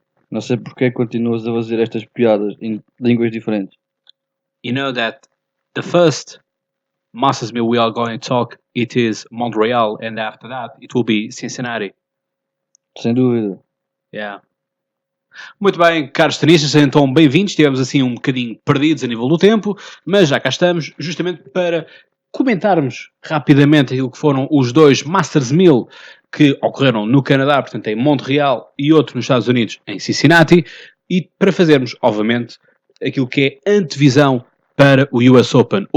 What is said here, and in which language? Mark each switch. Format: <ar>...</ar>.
<pt>Não sei porque continuas a fazer estas piadas em línguas diferentes.</pt> <en>You know that the first Masters Mill we are going to talk, it is Montreal, and after that it will be Cincinnati.</en> <pt>Sem dúvida.</pt> <en>Yeah.</en> <pt>Muito bem, caros tenistas, então bem-vindos. Estivemos assim um bocadinho perdidos a nível do tempo, mas já cá estamos justamente para comentarmos rapidamente aquilo que foram os dois Masters 1000 que ocorreram no Canadá, portanto em Montreal, e outro nos Estados Unidos, em Cincinnati, e para fazermos, obviamente, aquilo que é antevisão para o US Open.</pt>